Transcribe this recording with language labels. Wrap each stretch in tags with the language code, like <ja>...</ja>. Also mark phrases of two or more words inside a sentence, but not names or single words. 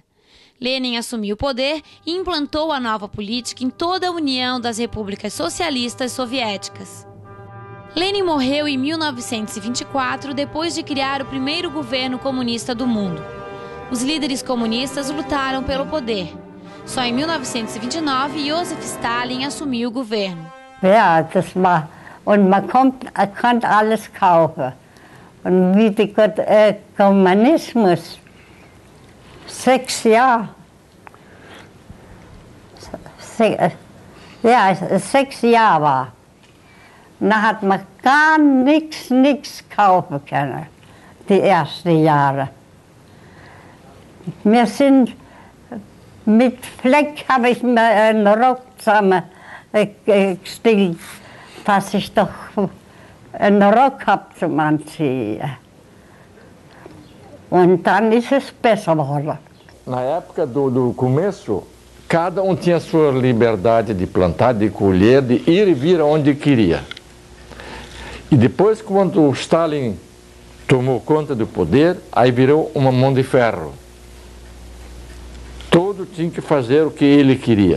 <pt>Lenin assumiu o poder e implantou a nova política em toda a União das Repúblicas Socialistas Soviéticas. Lenin morreu em 1924, depois de criar o primeiro governo comunista do mundo. Os líderes comunistas lutaram pelo poder. Só em 1929, Josef Stalin assumiu o governo.</pt> <de>Ja, das war, und man konnte alles kaufen. Und wie der Kommunismus 6 Jahre, 6 Jahre war, da hat man gar nichts kaufen können, die ersten Jahre. Wir sind mit Fleck, habe ich mir einen Rock zusammengestellt, dass ich doch einen Rock habe zum Anziehen. Und dann ist es besser geworden.</de> <pt>Na época do começo, cada tinha a sua liberdade de plantar, de colher, de ir e vir aonde queria. E depois, quando o Stalin tomou conta do poder, aí virou uma mão de ferro. Todo tinha que fazer o que ele queria.</pt>